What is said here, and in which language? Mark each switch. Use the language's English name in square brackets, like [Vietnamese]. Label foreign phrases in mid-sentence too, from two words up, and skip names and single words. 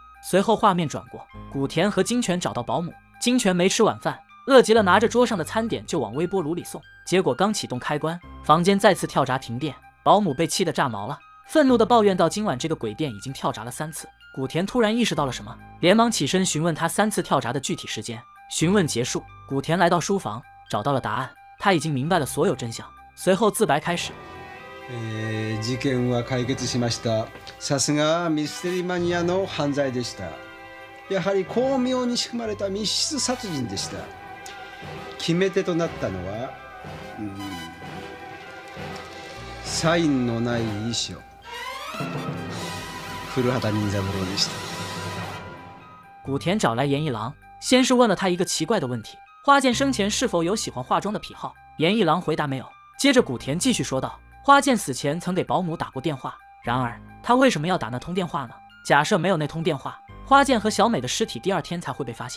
[Chinese] 随后画面转过，古田和金泉找到保姆，金泉没吃晚饭，饿极了，拿着桌上的餐点就往微波炉里送，结果刚启动开关，房间再次跳闸停电，保姆被气得炸毛了，愤怒地抱怨到今晚这个鬼店已经跳闸了3次。古田突然意识到了什么，连忙起身询问他3次跳闸的具体时间。询问结束，古田来到书房，找到了答案，他已经明白了所有真相。随后自白开始， [Japanese] 事件は解決しました。さすがミステリーマニアの犯罪でした。やはり巧妙に仕組まれた密室殺人でした。決め手となったのは、サインのない遺書。古畑任三郎でした。 [Chinese] 古田找来严一郎，先是问了他一个奇怪的问题：花剑生前是否有喜欢化妆的癖好？严一郎回答没有。接着古田继续说道，花剑死前曾给保姆打过电话，然而他为什么要打那通电话呢？假设没有那通电话，花剑和小美的尸体第2天才会被发现。